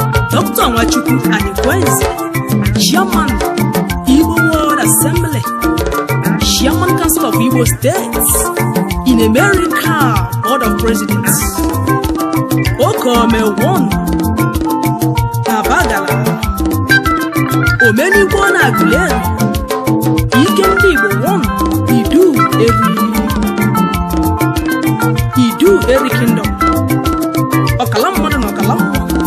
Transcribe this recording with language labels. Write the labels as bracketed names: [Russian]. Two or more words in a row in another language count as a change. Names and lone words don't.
[English] Doctor Nwachukwu Adekwenze, Chairman, Igbo World Assembly, Chairman Council of Igbo States in America, Board of Presidents. Okome One, [Igbo] Abagala, Omenigbo na Aguleri, Ike Ndị Igbo One, Idu Eri, Idu Eri Kingdom, ọkala mmadụ na ọkala mmụọ.